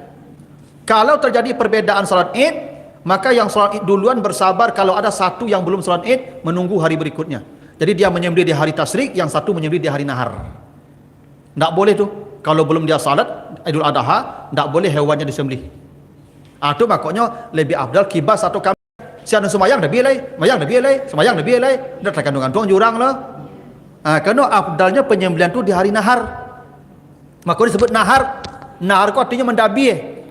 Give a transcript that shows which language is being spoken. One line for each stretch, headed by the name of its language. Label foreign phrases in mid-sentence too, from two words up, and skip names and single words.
Malay: Kalau terjadi perbedaan salat Id, maka yang salat Id duluan bersabar. Kalau ada satu yang belum salat Id, menunggu hari berikutnya. Jadi dia menyembelih di hari Tasyrik, yang satu menyembelih di hari Nahar. Tak boleh tu. Kalau belum dia salat Idul Adha, tak boleh hewannya disembelih. Itu makanya lebih afdal kibas atau kambing. Siapa sembahyang dah bielai, sembahyang dah bielai, dah terkandung-kandung jurang lah. Kerana afdalnya penyembelihan tu di hari Nahar. Maka disebut Nahar. Nahar itu artinya mendabi.